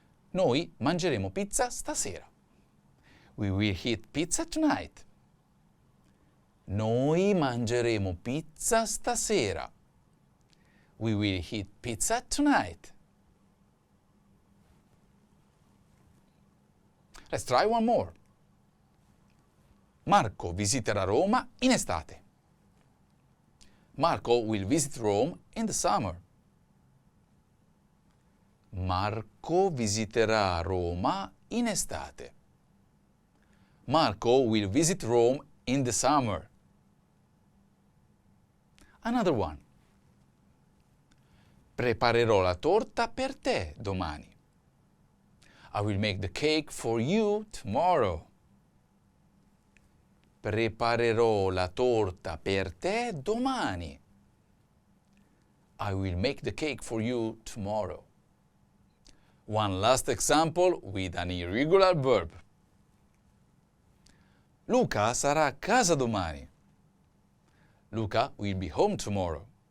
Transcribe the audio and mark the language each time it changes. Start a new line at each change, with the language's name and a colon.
Italian: Noi mangeremo pizza stasera.
English: We will eat pizza tonight.
Italian: Noi mangeremo pizza stasera.
English: We will eat pizza tonight. Let's try one more.
Italian: Marco visiterà Roma in estate.
English: Marco will visit Rome in the summer.
Italian: Marco visiterà Roma in estate.
English: Marco will visit Rome in the summer. Another one.
Italian: Preparerò la torta per te domani.
English: I will make the cake for you tomorrow.
Italian: Preparerò la torta per te domani.
English: I will make the cake for you tomorrow. One last example with an irregular verb.
Italian: Luca sarà a casa domani.
English: Luca will be home tomorrow.